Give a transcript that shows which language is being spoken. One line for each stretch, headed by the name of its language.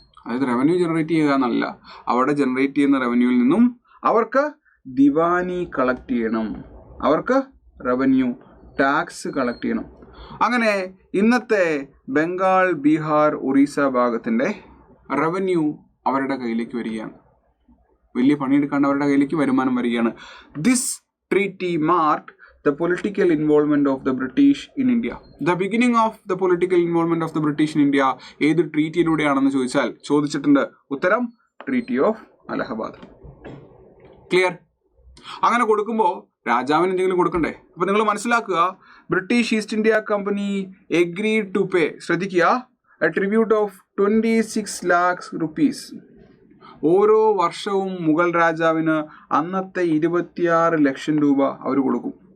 Malayalam: അതായത് revenue generate ചെയ്യുക എന്നല്ല, അവിടെ ജനറേറ്റ് ചെയ്യുന്ന റവന്യൂവിൽ നിന്നും അവർക്ക് ദിവാനി കളക്ട് ചെയ്യണം, അവർക്ക് റവന്യൂ ടാക്സ് കളക്ട് ചെയ്യണം. അങ്ങനെ ഇന്നത്തെ ബംഗാൾ, ബീഹാർ, ഒറീസ ഭാഗത്തിന്റെ റവന്യൂ അവരുടെ കയ്യിലേക്ക് വരികയാണ്. വലിയ പണിയെടുക്കാണ്ട് അവരുടെ കയ്യിലേക്ക് വരുമാനം വരികയാണ്.
English: This treaty marked the political involvement of the British in India. The beginning of the political involvement of the British in India
Malayalam: ഏത് ട്രീറ്റിയിലൂടെയാണെന്ന് ചോദിച്ചിട്ടുണ്ട്. ഉത്തരം ട്രീറ്റി ഓഫ് അലഹബാദ്. ക്ലിയർ? അങ്ങനെ കൊടുക്കുമ്പോൾ രാജാവിന് എന്തെങ്കിലും കൊടുക്കണ്ടേ? അപ്പൊ നിങ്ങൾ മനസ്സിലാക്കുക, British east India company
English: agreed to pay,
Malayalam: ശ്രദ്ധിക്കുക,
English: a tribute of 26 lakhs rupees.
Malayalam: ഓരോ വർഷവും മുഗൾ രാജാവിന് അന്നത്തെ 26 ലക്ഷം രൂപ അവർ കൊടുക്കും.